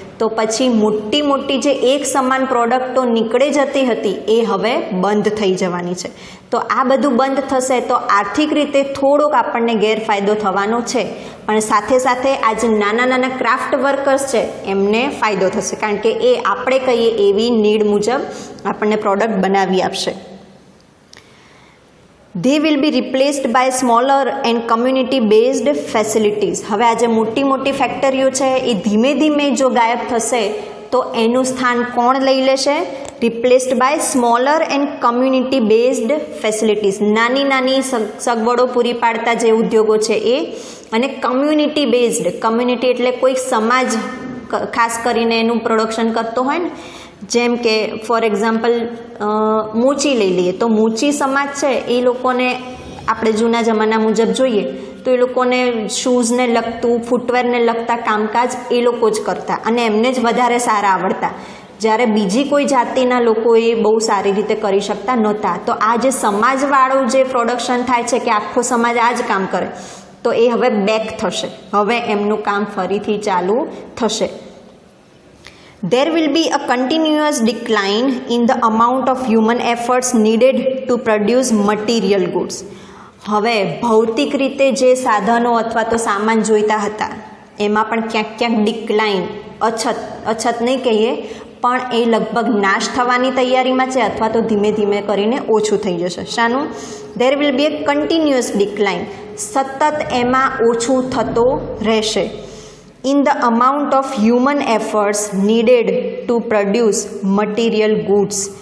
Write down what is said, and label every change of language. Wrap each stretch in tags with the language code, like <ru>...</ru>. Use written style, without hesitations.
<gu>તો પછી મોટી મોટી જે એક સમાન પ્રોડક્ટો નીકળે જતી હતી એ હવે બંધ થઈ જવાની છે. તો આ બધું બંધ થશે તો આર્થિક રીતે થોડોક આપણને ગેરફાયદો થવાનો છે, પણ સાથે સાથે આ જે નાના નાના ક્રાફ્ટ વર્કર્સ છે એમને ફાયદો થશે, કારણ કે એ આપણે કહીએ એવી નીડ મુજબ આપણને પ્રોડક્ટ બનાવી આપશે.</gu> <en>They will be replaced by smaller and community based facilities.</en> <gu>હવે આ જે મોટી મોટી ફેક્ટરીઓ છે એ ધીમે ધીમે જો ગાયબ થશે તો એનું સ્થાન કોણ લઈ લેશે?</gu> <en>Replaced by smaller and community based facilities.</en> <gu>નાની નાની સગવડો પૂરી પાડતા જે ઉદ્યોગો છે એ, અને કમ્યુનિટી બેઝડ. કમ્યુનિટી એટલે કોઈક સમાજ ખાસ કરીને એનું પ્રોડક્શન કરતો હોય ને, જેમ કે</gu> <en>for example</en> <gu>મોચી લઈ લઈએ તો મોચી સમાજ છે એ લોકોને આપણે જૂના જમાના મુજબ જોઈએ તો એ લોકોને શૂઝને લગતું, ફૂટવેરને લગતા કામકાજ એ લોકો જ કરતા અને એમને જ વધારે સારા આવડતા, જ્યારે બીજી કોઈ જાતિના લોકો એ બહુ સારી રીતે કરી શકતા નહોતા. તો આ જે સમાજવાળું જે પ્રોડક્શન થાય છે કે આખો સમાજ આ જ કામ કરે, તો એ હવે બેક થશે. હવે એમનું કામ ફરીથી ચાલુ થશે.</gu> <en>There will be a continuous decline in the amount of human efforts needed to produce material goods.</en> <gu>હવે ભૌતિક રીતે જે સાધનો અથવા તો સામાન જોઈતા હતા એમાં પણ ક્યાંક ક્યાંક ડિક્લાઇન, અછત નહીં કહીએ પણ એ લગભગ નાશ થવાની તૈયારીમાં છે, અથવા તો ધીમે ધીમે કરીને ઓછું થઈ જશે. શાનું?</gu> <en>There will be a continuous decline.</en> <gu>સતત એમાં ઓછું થતો રહેશે.</gu> <en>In the amount of human efforts needed to produce material goods.</en>